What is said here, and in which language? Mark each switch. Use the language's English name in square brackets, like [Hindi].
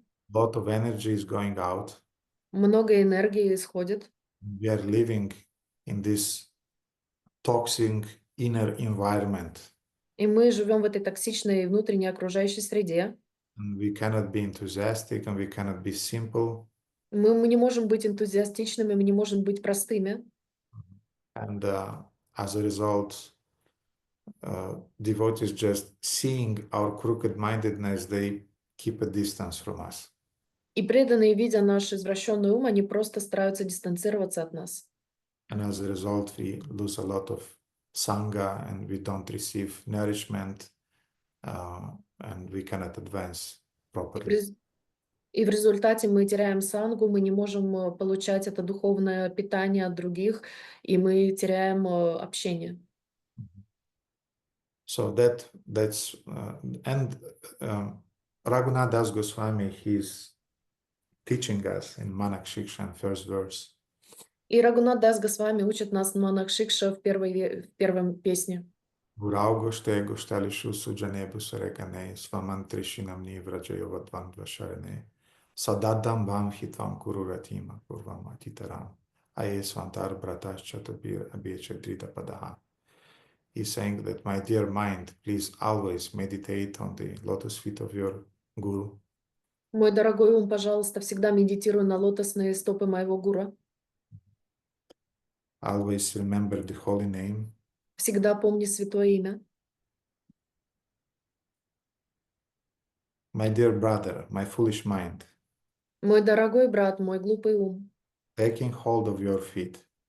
[English] A lot of energy is going out. [Russian] Много энергии исходит. [English] We are living in this toxic inner environment. [Russian] И мы живем в этой токсичной внутренней окружающей среде. [English] And we cannot be enthusiastic and we cannot be simple. [Russian] Мы не можем быть энтузиастичными, мы не можем быть простыми. [English] And as a result, devotees just seeing our crooked-mindedness, they keep a distance from us. [Russian] И преданные, видя наш извращенный ум, они просто стараются дистанцироваться от нас. [English] And as a result, we lose a lot of sangha and we don't receive nourishment and we cannot advance properly. [Russian] И в результате мы теряем сангу, мы не можем получать это духовное питание от других, и мы теряем общение. [English] So that's and Raghunath Das Goswami, he's teaching us in Manak Shiksha, first verse. [Russian] И Рагунат Дас Госвами учит нас Манак Шикша в первом песне. [Sanskrit] Гураугоште гушталишу суджанебу сарекане свамантришинам нивраджайовадвам двашаране сададам вам хитвам куруратима курвам атитарам аесвантар браташчатабир абьечатрита падаха. [English] He's saying that, my dear mind, please always meditate on the lotus feet of your guru. [Russian] Мой дорогой ум, пожалуйста, всегда медитируй на лотосные стопы моего гуру. [English] Always remember the holy name. [Russian] Всегда помни святое имя. [English] My dear brother, my foolish mind. [Russian] Мой дорогой брат, мой глупый ум. [English] Taking hold of your feet.